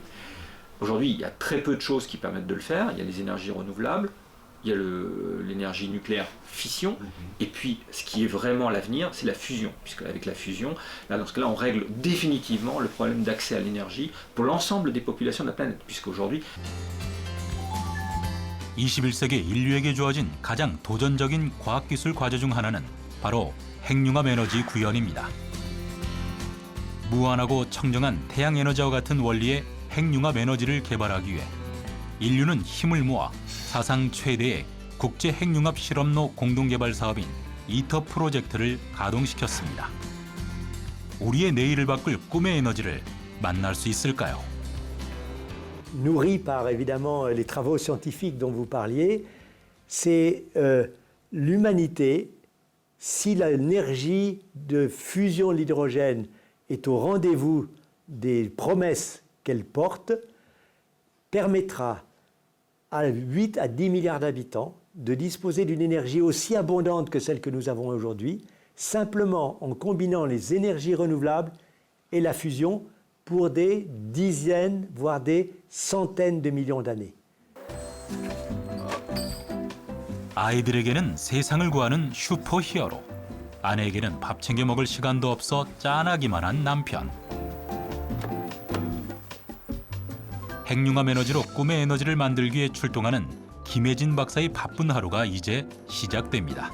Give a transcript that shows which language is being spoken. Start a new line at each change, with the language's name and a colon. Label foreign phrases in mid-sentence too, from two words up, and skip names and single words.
French: Aujourd'hui, il y a très peu de choses qui permettent de le faire. Il y a les énergies renouvelables, il y a l'énergie nucléaire fission, et puis ce qui est vraiment l'avenir, c'est la fusion, puisque avec la fusion, là, dans ce cas-là, on règle définitivement le problème d'accès à l'énergie pour l'ensemble des populations de la planète, puisqu'aujourd'hui...
Korean: 21세기 인류에게 주어진 가장 도전적인 과학기술 과제 중 하나는 바로 핵융합 에너지 구현입니다. 무한하고 청정한 태양 에너지와 같은 원리의 핵융합 에너지를 개발하기 위해 인류는 힘을 모아 사상 최대의 국제 핵융합 실험로 공동개발 사업인 이터 프로젝트를 가동시켰습니다. 우리의 내일을 바꿀 꿈의 에너지를 만날 수 있을까요?
French: Nourri par évidemment les travaux scientifiques dont vous parliez, c'est l'humanité, si l'énergie de fusion de l'hydrogène est au rendez-vous des promesses qu'elle porte, permettra à 8 à 10 milliards d'habitants de disposer d'une énergie aussi abondante que celle que nous avons aujourd'hui, simplement en combinant les énergies renouvelables et la fusion pour des dizaines, voire des centaines de millions d'années.
Korean: 아이들에게는 세상을 구하는 슈퍼히어로, 아내에게는 밥 챙겨 먹을 시간도 없어 짠하기만 한 남편. 핵융합 에너지로 꿈의 에너지를 만들기 위해 출동하는 김혜진 박사의 바쁜 하루가 이제 시작됩니다.